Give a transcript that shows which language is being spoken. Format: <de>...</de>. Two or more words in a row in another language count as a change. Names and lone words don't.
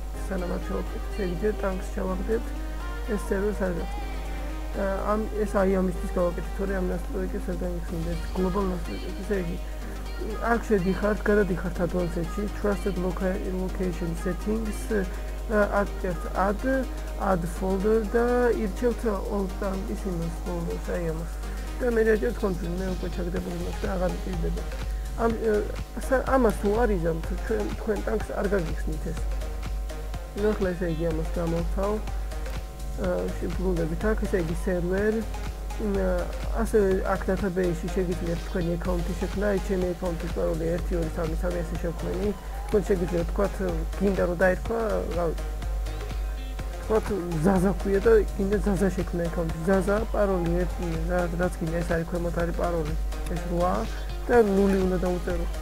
<ka>სანამ არ ჩავაკეთებ ესე იგი ჯერ ტანკს ჩავაგდებთ ეს სერვერს არ გახსნით ამ ეს აი ამისთვის გავაკეთე თორე ამ ნასტროიკებს არ გამიხსნით გლობალ ნასტროიკებს ესე იგი აქ შედიხართ გადადიხართ advanced-ში</ka> <en>trusted location settings add folder</en> <ka>და ირჩევთ</ka> <en>old tank-</en> <ka>ის იმას folder-ს აი ამას და მე ჯერ კონტროლ მე უკვე ჩაგდებული მაქვს და აღარ მტკიცდება ამას თუ არ იზამთ თქვენ ტანკს არ გაგიხსნით ეს ნუ ახლა ესე იგი ამას გამოვთავ შებრუნდებით აქ ესე იგი სერვერ ასევე აქ database-ში შეგიძლიათ თქვენი აკაუნტი შექმნა აი ჩემი აკაუნტის პაროლი 12333 ესე შევქმნი თქვენ შეგიძლიათ თქვათ გინდა რომ დაერქვა თქვათ ზაზა ქვია და გინდა ზაზა შექმნა აკაუნტი ზაზა პაროლი რაც გინდა ეს არის ქვემოთ არის პაროლი ეს 8 და 0 უნდა დავუწერო</ka>